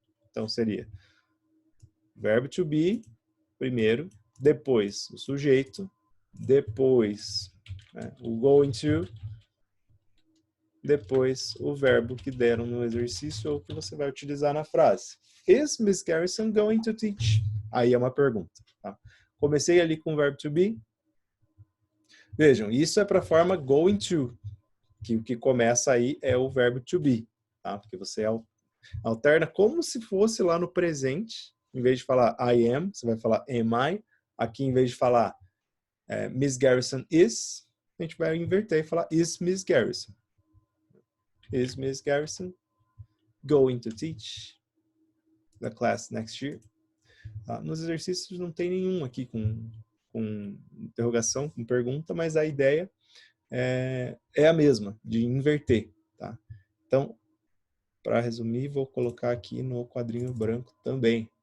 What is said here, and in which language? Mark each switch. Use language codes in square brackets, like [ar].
[pt] Então, seria verbo to be, primeiro, depois o sujeito, depois o going to, depois o verbo que deram no exercício ou que você vai utilizar na frase. [en] Is Miss Garrison going to teach? [pt] Aí é uma pergunta. Tá? Comecei ali com o verbo to be. Vejam, isso é para a forma going to, que o que começa aí é o verbo to be. Tá? Porque você alterna como se fosse lá no presente. Em vez de falar [en] I am, [pt] você vai falar [en] am I. [pt] Aqui, em vez de falar [en] Miss Garrison is, [pt] a gente vai inverter e falar [en] is Miss Garrison. Is Miss Garrison going to teach the class next year? [pt] Nos exercícios não tem nenhum aqui com interrogação, com pergunta, mas a ideia é a mesma, de inverter. Tá? Então, para resumir, vou colocar aqui no quadrinho branco também.